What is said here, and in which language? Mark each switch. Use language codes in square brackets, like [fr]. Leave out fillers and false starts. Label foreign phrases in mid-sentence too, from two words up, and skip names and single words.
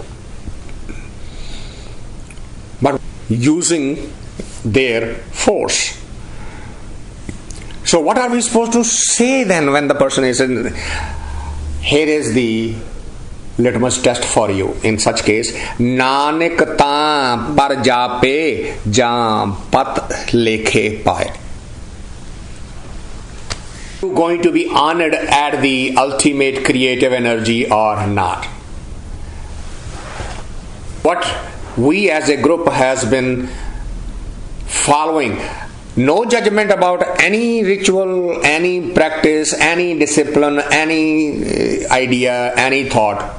[en] But using their force. So what are we supposed to say then when the person is in? Here is the litmus test for you. In such case, [pa] ਨਾਨਕ ਤਾ ਪਰੁ ਜਾਪੈ ਜਾ ਪਤਿ ਲੇਖੈ ਪਾਇ. [en] You going to be honored at the ultimate creative energy or not? What we as a group has been following. No judgment about any ritual, any practice, any discipline, any idea, any thought.